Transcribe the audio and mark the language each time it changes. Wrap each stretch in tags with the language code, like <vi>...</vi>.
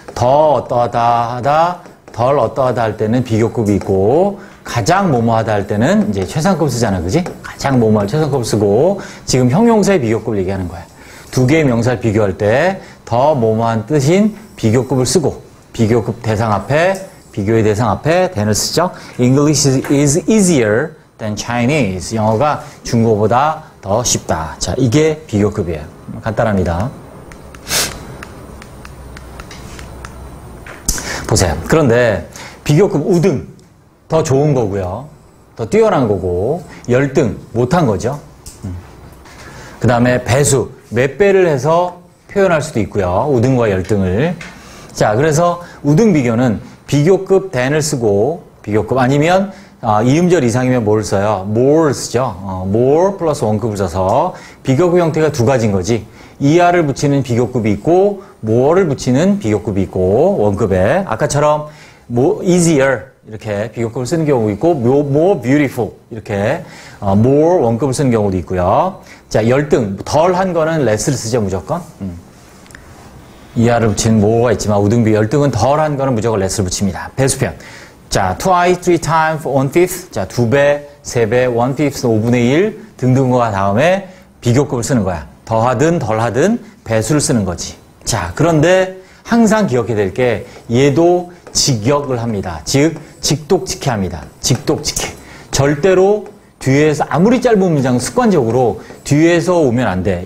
<ko>더 어떠하다 하다, 덜 어떠하다 할 때는 비교급이 있고, 가장 뭐뭐하다 할 때는 이제 최상급 쓰잖아, 그지? 가장 뭐뭐할 최상급 쓰고, 지금 형용사의 비교급을 얘기하는 거야. 두 개의 명사를 비교할 때 더 뭐뭐한 뜻인 비교급을 쓰고, 비교급 대상 앞에, 비교의 대상 앞에 than을 쓰죠.</ko> <en>English is easier than Chinese.</en> <ko>영어가 중국어보다 더 쉽다. 자, 이게 비교급이에요. 간단합니다. 보세요. 그런데 비교급 우등 더 좋은 거고요. 더 뛰어난 거고 열등 못한 거죠. 그 다음에 배수 몇 배를 해서 표현할 수도 있고요. 우등과 열등을. 자, 그래서 우등 비교는 비교급 than을 쓰고 비교급 아니면 이음절 이상이면 뭘 써요? more 쓰죠. more 플러스 원급을 써서 비교급 형태가 두 가지인 거지. ER을 붙이는 비교급이 있고 more를 붙이는 비교급이 있고 원급에 아까처럼 easier 이렇게 비교급을 쓰는 경우도 있고 more beautiful 이렇게 more 원급을 쓰는 경우도 있고요. 자, 열등 덜한 거는 less를 쓰죠 무조건. ER을 붙이는 more가 있지만 우등비 열등은 덜한 거는 무조건 less를 붙입니다. 배수편.</ko> <en>자, twice, three times, one fifth.</en> <ko>자, 2배, 3배,</ko> <en>one fifth,</en> <ko>5분의 1 등등과 다음에 비교급을 쓰는 거야. 더하든 덜하든 배수를 쓰는 거지. 자, 그런데 항상 기억해야 될 게 얘도 직역을 합니다. 즉, 직독직해 합니다. 직독직해. 절대로 뒤에서 아무리 짧은 문장 습관적으로 뒤에서 오면 안 돼.</ko>